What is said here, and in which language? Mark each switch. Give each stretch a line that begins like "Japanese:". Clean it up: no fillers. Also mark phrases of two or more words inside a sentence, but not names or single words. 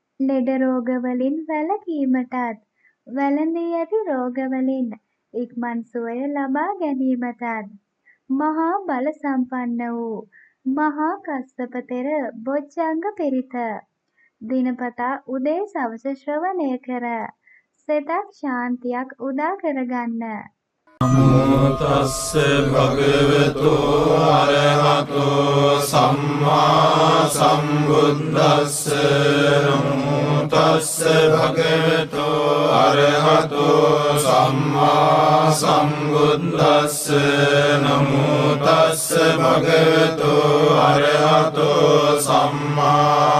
Sinhala: ලෙඩ රෝගවලින් වැළකීමටත් වැළඳී ඇති රෝගවලින් ඉක්මන් සුවය ලබා ගැනීමටත් මහා බල සම්පන්න වූ මහා කස්සප තෙර බොජ්ජංග පිරිත දිනපතා උදේ සවස ශ්‍රවණය කර සිතක් ශාන්තියක් උදා කරගන්න.
Pali: නමෝ තස්ස භගවතු අරහතෝ සම්මා සම්බුද්දස්ස නමෝ තස්ස භගවතු අරහතෝ සම්මා සම්බුද්දස්ස නමෝ තස්ස භගවතු අරහතෝ සම්මා